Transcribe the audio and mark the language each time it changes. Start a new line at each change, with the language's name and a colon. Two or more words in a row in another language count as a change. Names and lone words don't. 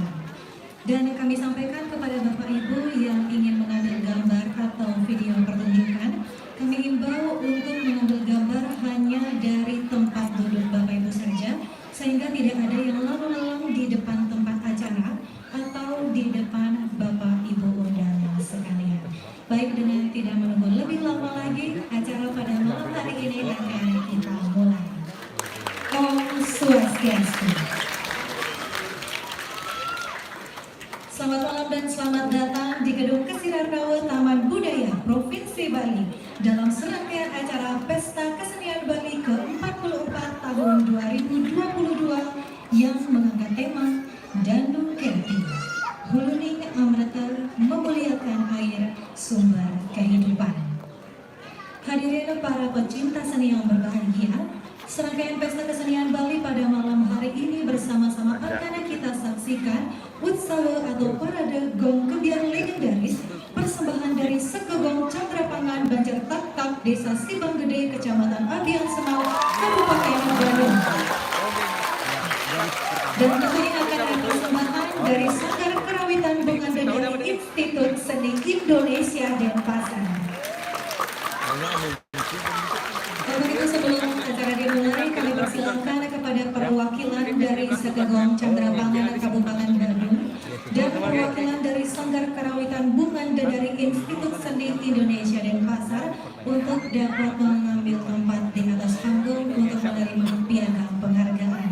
Indonesian: Dan kami sampaikan kepada Bapak Ibu yang ingin mengambil gambar atau video pertunjukan, kami imbau untuk mengambil gambar hanya dari tempat duduk Bapak Ibu saja, sehingga tidak ada yang lalu-lalang di depan tempat acara atau di depan Bapak Ibu undangan sekalian. Baik, dengan tidak menunggu lebih lama lagi, acara pada malam hari ini akan kita mulai.
Balinese: Om Swastiastu.
Indonesian: Selamat malam dan selamat datang di Gedung Kesirarnawa Taman Budaya Provinsi Bali dalam serangkaian acara Pesta Kesenian Bali ke-44 tahun 2022 yang mengangkat tema Dandu Kerti, Huluning Amrata Memuliakan Air Sumber Kehidupan. Hadirin para pecinta seni yang berbahagia, serangkaian pesta kesenian Bali pada malam hari ini bersama-sama akan kita saksikan Utsawa atau parade gong kebiar legendaris persembahan dari Sekegong Candrapangan Banjar Tak Desa Sibang Gede, Kecamatan Abian Semal, Kabupaten Badung. Dan tentunya akan ada persembahan dari Sanggar Kerawitan Bunga dari Institut Seni Indonesia Denpasar. Begitu sebelum acara dimulai, kami persilakan kepada perwakilan dari Sekegong Candrapangan Kabupaten Badung dan perwakilan dari Sanggar Kerawitan Bunganda dari Institut Seni Indonesia Denpasar untuk dapat mengambil tempat di atas panggung untuk menerima piagam penghargaan.